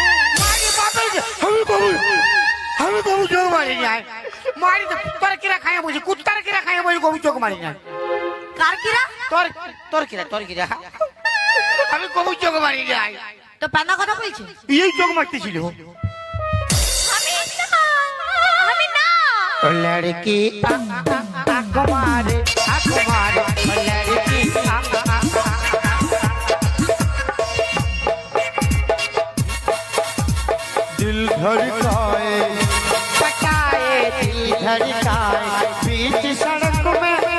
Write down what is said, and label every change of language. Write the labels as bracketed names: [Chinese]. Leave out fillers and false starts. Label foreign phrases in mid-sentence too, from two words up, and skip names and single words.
[Bangla] আমি কবু চোখ মারি নাই, মারি তো তোর কিরা খাই বলছি, কুত্তার কিরা খাই বলছি, কবু চোখ মারি নাই। কার কিরা? তোর তোর কিরা, তোর কিরা, আমি কবু চোখ মারি নাই। তো পানা কথা বলছি? এই চোখ মারতেছিল। আমি না। [Hindi] लड़की आँख मारे लड़की दिल धड़काए पटाए, दिल धड़काए बीच सड़क में।